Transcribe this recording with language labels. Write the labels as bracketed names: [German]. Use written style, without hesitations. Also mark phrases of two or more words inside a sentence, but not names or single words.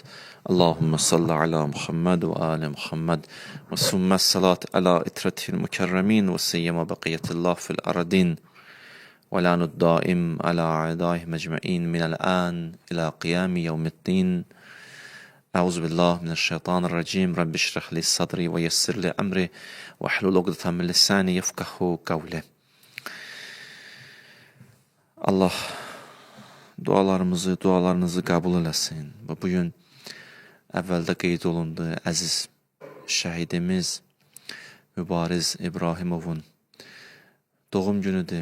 [Arabic] اللهم صل على محمد وآل محمد وثم الصلاة على إترة المكرمين وسيما بقية الله في الأرضين ولعن الدائم على أعدائه مجمعين من الآن إلى قيام يوم الدين. أعوذ بالله من الشيطان الرجيم. رب اشرح لي صدري ويسر لي أمري واحلل عقدة من لساني يفقهوا قولي. [Azerbaijani] Allah dualarınızı qəbul eləsin. Və bugün əvvəldə qeyd olundu əziz şəhidimiz Mübariz İbrahimovun doğum günüdür.